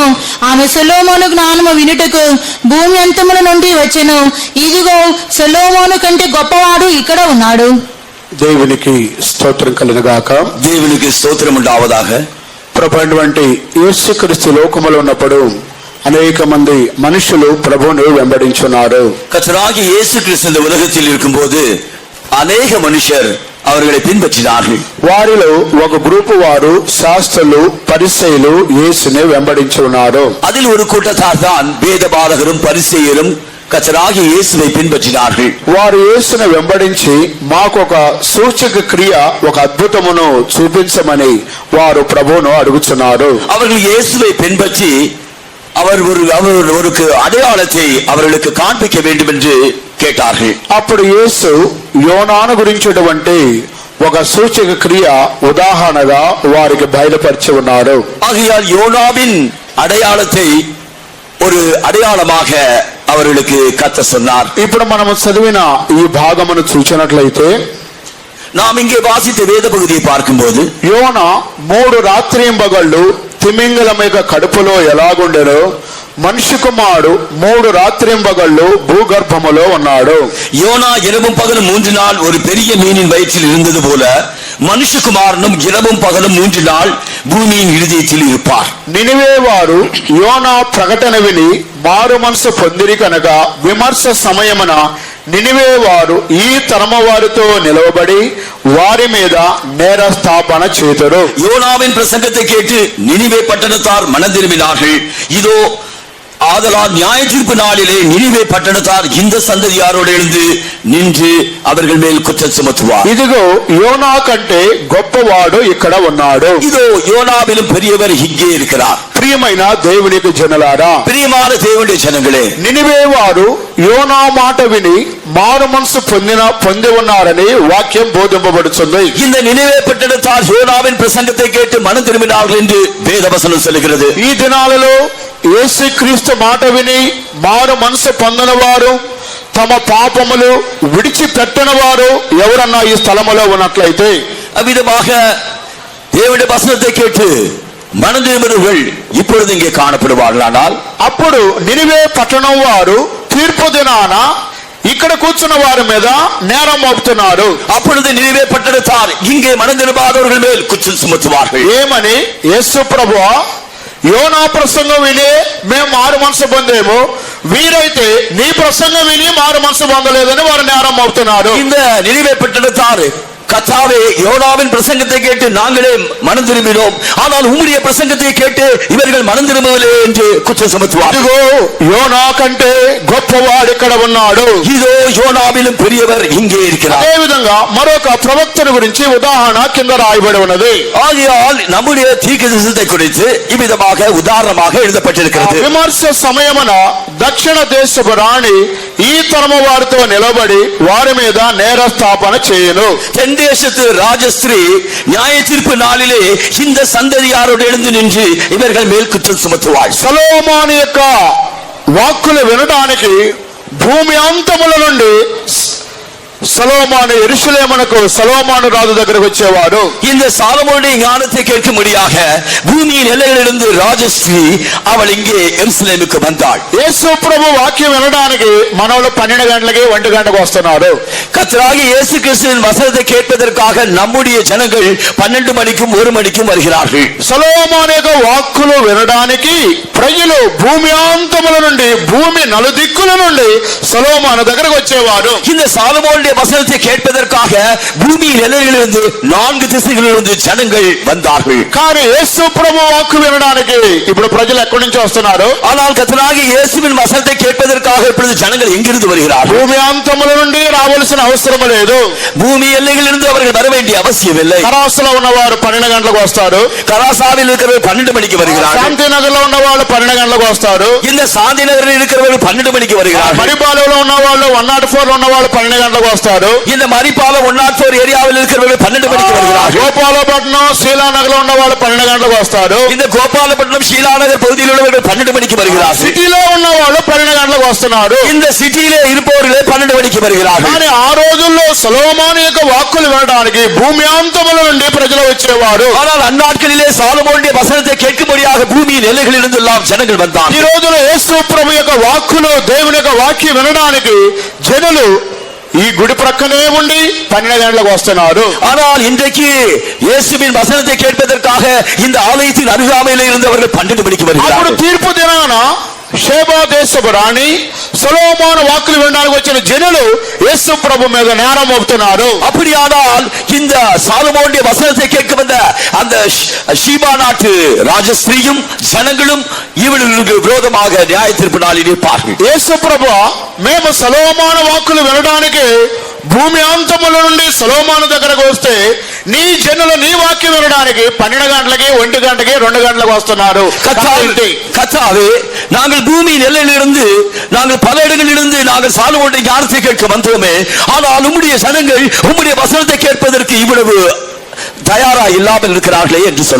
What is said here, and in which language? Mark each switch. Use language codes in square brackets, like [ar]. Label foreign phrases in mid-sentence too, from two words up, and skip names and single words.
[te] ఆమె సొలొమోను జ్ఞానము వినుటకు భూమి అంతముల నుండి వచ్చెను. ఇదిగో సొలొమోను కంటే గొప్పవాడు ఇక్కడ ఉన్నాడు. దేవునికి స్తోత్రం కలుగుగాక. దేవునికి స్తోత్రం ఉండావதாக. ప్రభువైనటువంటి యేసుక్రీస్తు లోకములో ఉన్నప్పుడు అనేక మంది మనుషులు ప్రభువును వెంబడించున్నారు. [ta] கர்த்தராகிய இயேசு கிறிஸ்து இந்த உலகத்தில் இருக்கும்போது அநேக மனுஷர் அவர்களை பின்பற்றினார்கள். [te] వారిలో ఒక గ్రూపు వారు శాస్త్రులు, పరిసయ్యులు యేసుని వెంబడించున్నారు. [ta] அதில் ஒரு கூட்டத்தார் தான் வேதபாரகரும் பரிசேயரும் கர்த்தராகிய இயேசுவை பின்பற்றினார்கள். [te] వారు యేసుని వెంబడించి మాకొక సూచక క్రియ, ఒక అద్భుతమును చూపించమని వారు ప్రభువును అడుగుతున్నారు. [ta] அவர்கள் இயேசுவை பின்பற்றி அவர் ஒரு அடையாளத்தை அவர்களுக்கு காண்பிக்க வேண்டும் என்று கேட்டார்கள். [te] అప్పుడు యేసు యోనాను గురించినటువంటి ఒక సూచక క్రియ ఉదాహరణగా వారికి బయలుపరిచి ఉన్నారు. [ta] ஆகையால் யோனாவின் அடையாளத்தை ஒரு అடையாளமாக அவர்களுக்கு கர்த்தர் சொன்னார். [te] ఇప్పుడు మనము చదివిన ఈ భాగమును చూచినట్లయితే [ta] நாம் இங்கே வாசித்த வேத பகுதியை பார்க்கும்போது [te] యోనా 3 రాత్రింబగళ్ళు తిమింగలం యొక్క కడుపులో ఎలాగుండెనో మనుష్య కుమారుడు 3 రాత్రింబగళ్ళు భూగర్భములో ఉన్నాడు. [ta] யோனா இரவும் பகலும் 3 நாள் ஒரு பெரிய மீனின் வயிற்றில் இருந்தது போல மனுஷகுமாரனும் இரவும் பகலும் 3 நாள் భూమిயின் ఇరుదయத்தில் இருப்பார். [te] నినివే వారు యోనా ప్రకటన విని మారు మనసు పొందిరి కనుక విమర్శ సమయమున నినివే వారు ఈ తరము వారితో నిలవబడి వారి మీద నేరస్థాపన చేతురు. [ta] யோனாவின் பிரசங்கத்தை கேட்டு நினிவே பட்டணத்தார் மனம் திரும்பினார்கள். இதோ ஆதலால் நியாய தீர்ப்பு நாளிலே நினிவே பட்டணத்தார் இந்த சந்ததியாரோடு எழுந்து நின்று அவர்கள் மேல் குற்றம் சுமத்துவார். [te] ఇదిగో యోనా కంటే గొప్పవాడు ఇక్కడ ఉన్నాడు. [ta] இதோ யோனாவிலும் பெரியவர் இங்கே இருக்கிறார். [te] ప్రియమైన దేవునికి జనులారా, [ta] பிரியமான தேவனுடைய ஜனங்களே, [te] నినివే వారు యోనా మాట విని మారు మనసు పొంది ఉన్నారని వాక్యం బోధింపబడుతుంది. [ta] இந்த நினிவே பட்டணத்தார் யோனாவின் பிரசங்கத்தை கேட்டு மனம் திரும்பினார்கள் என்று வேதவசனம் சொல்கிறது. [te] ఈ దినాలలో యేసుక్రీస్తు మాట విని మారు మనసు పొందిన వారు, తమ పాపములు విడిచిపెట్టిన వారు ఎవరన్నా ఈ స్థలములో ఉన్నట్లయితే [ta] அவ்விதமாக தேவனுடைய வசனத்தை கேட்டு மனம் திரும்பினவர்கள் இப்பொழுது இங்கே காணப்படுவார்களானால் [te] అప్పుడు నినివే పట్టణం వారు తీర్పు దినాన ఇక్కడ కూర్చున్న వారి మీద నేరం మోపుతున్నారు. [ta] அப்பொழுது நினிவே பட்டணத்தார் இங்கே மனம் திரும்பாதவர்கள் மேல் குற்றம் சுமத்துவார்கள். [te] ఏమని? యేసు ప్రభువా, యోనా ప్రసంగం విని మేము మారు మనసు పొందేము, వీరైతే నీ ప్రసంగం విని మారు మనసు పొందలేదని వారు నేరం మోపుతున్నారు. [ta] இந்த நினிவே பட்டணத்தார் கர்த்தாவே யோனாவின் பிரசங்கத்தை கேட்டு நாங்களே மனம் திரும்பினோம், ஆனால் உம்முடைய பிரசங்கத்தை கேட்டு இவர்கள் மனம் திரும்பவில்லை என்று குற்றம் சுமத்துவார். [te] ఇదిగో యోనా కంటే గొప్పవాడు ఇక్కడ ఉన్నాడు. [ta] இதோ யோனாவிலும் பெரியவர் இங்கே இருக்கிறார். [te] అదే విధంగా మరొక ప్రవక్తను గురించి ఉదాహరణ కింద రాయబడి ఉన్నది. [ta] ஆகையால் நம்முடைய தீர்க்கதரிசனத்தை குறித்து இவ்விதமாக உதாரணமாக எழுதப்பட்டிருக்கிறது. [te] విమర్శ సమయమున దక్షిణ దేశపు రాణి ఈ తరము వారితో నిలబడి వారి మీద నేరస్థాపన చేయును. [ta] தேசத்து ராஜஸ்திரீ நியாய தீர்ப்பு நாளிலே இந்த சந்ததியாரோடு எழுந்து நின்று இவர்கள் மேல் குற்றம் சுமத்துவாள். [te] సొలొమోను యొక్క వాక్కులు వినడానికి భూమి అంతముల నుండి సొలొమోను యెరూషలేమునకు సొలొమోను రాజు దగ్గరకు వచ్చేవాడు. [ta] இந்த சாலமோனுடைய ஞானத்தை கேட்கும்படியாக பூமியின் எல்லைகளிலிருந்து ராஜஸ்ரீ அவள் இங்கே எருசலேமுக்கு வந்தாள். [te] యేసు ప్రభు వాక్యం వినడానికి మనోళ్ళు 12 గంటలకి 1 గంటకు వస్తున్నారు. [ta] கர்த்தராகிய இயேசு கிறிஸ்துவின் வசனத்தை கேட்பதற்காக நம்முடைய ஜனங்கள் 12 மணிக்கும் 1 மணிக்கும் வருகிறார்கள். [te] సొలొమోను యొక్క వాక్కులు వినడానికి ప్రజలు భూమి అంతముల నుండి, భూమి నలుదిక్కుల నుండి సొలొమోను దగ్గరకు వచ్చేవారు. [ta] இந்த சாலமோனுடைய வசனத்தை கேட்பதற்காக பூமியின் எல்லைகளிலிருந்து 4 திசைகளிலிருந்து ஜனங்கள் வந்தார்கள். [te] కానీ యేసు ప్రభు వాక్కు వినడానికి ఇప్పుడు ప్రజలు ఎక్కడి నుంచి వస్తున్నారు? [ta] ஆனால் கர்த்தராகிய இயேசுவின் வசனத்தை கேட்பதற்காக இப்பொழுது ஜனங்கள் எங்கிருந்து வருகிறார்கள்? [te] భూమి అంతముల నుండి రావాల్సిన అవసరం లేదు. [ta] பூமி எல்லைகளிலிருந்து அவர்கள் வர வேண்டிய அவசியம் இல்லை. [te] కరాసలో ఉన్నవారు 12 గంటలకు వస్తారు. [ta] கராசாவில் இருக்கிறவர்கள் 12 மணிக்கு வருகிறார்கள். [te] శాంతి నగర్లో ఉన్న వాళ్ళు 12 గంటలకు వస్తారు. [ta] இந்த சாந்தி நகரில் இருக்கிறவர்கள் 12 மணிக்கு வருகிறார்கள். [te] మరిపాలెంలో ఉన్న వాళ్ళు 104 ఉన్న వాళ్ళు 12 గంటలకు వస్తారు. [ta] இந்த மரிப்பாலம் 104 ஏரியாவில் இருக்கிறவர்கள் 12 மணிக்கு வருகிறார்கள். [te] గోపాలపట్నం శీలానగర్ లో ఉన్న వాళ్ళు 12 గంటలకు వస్తారు. [ta] இந்த கோபாலப்பட்டினம் ஷீலாநகர் பகுதியில் உள்ளவர்கள் 12 மணிக்கு வருகிறார்கள். [te] సిటీలో ఉన్న వాళ్ళు 12 గంటలకు వస్తున్నారు. [ta] இந்த சிட்டியிலே இருப்பவர்களே 12 மணிக்கு வருகிறார்கள். [te] కానీ ఆ రోజుల్లో సొలొమోను యొక్క వాక్కులు వినడానికి భూమి అంతముల నుండి ప్రజలు వచ్చేవారు. [ta] ஆனால் அந்நாட்களிலே சாலமோனுடைய வசனத்தை கேட்கும்படியாக பூமியின் எல்லைகளிலிருந்து எல்லாம் ஜனங்கள் [te] ఈ [ta] வந்தார்கள். [te] రోజులో యేసు ప్రభు యొక్క వాక్కులు దేవుని యొక్క వాక్యం వినడానికి జనులు ఈ గుడి ప్రక్కనే ఉండి 12 గంటలకు వస్తున్నారు. [ta] ஆனால் இன்றைக்கு இயேசுவின் வசனத்தை கேட்பதற்காக இந்த ஆலயத்தின் அருகாமையில் இருந்தவர்கள் 12 மணிக்கு [te] అప్పుడు [ta] வருகிறார்கள். [te] తీర్పు దినాన షేబా దేశపు రాణి సొలొమోను వాక్కులు వినడానికి వచ్చిన జనులు యేసు ప్రభు మీద నేరం మోపుతున్నారు. [ta] அப்படியானால் இந்த சாலமோனுடைய வசனத்தை கேட்க வந்த அந்த ஷீபா நாட்டு ராஜஸ்திரியும் ஜனங்களும் இவர்களுக்கு விரோதமாக நியாய தீர்ப்பு நாளில் நிற்பார்கள். [te] యేసు ప్రభు మేము సొలొమోను వాక్కులు వినడానికి భూమి అంతముల నుండి సొలొమోను దగ్గరకు వస్తే నీ జనులు నీ వాక్యం వినడానికి 12 గంటలకి 1 గంటకి 2 గంటలకు వస్తున్నారు. [ta] கர்த்தாவே, நாங்கள் பூமியின் எல்லையிலிருந்து நாங்கள் பல இடங்களிலிருந்து நாங்கள் சாலமோனுடைய ஞானத்தை கேட்க வந்தோமே, ஆனால் உம்முடைய ஜனங்கள் உம்முடைய வசனத்தை கேட்பதற்கு இவ்வளவு தயாரா இல்லாமல் இருக்கிறார்களே என்று சொன்னார்.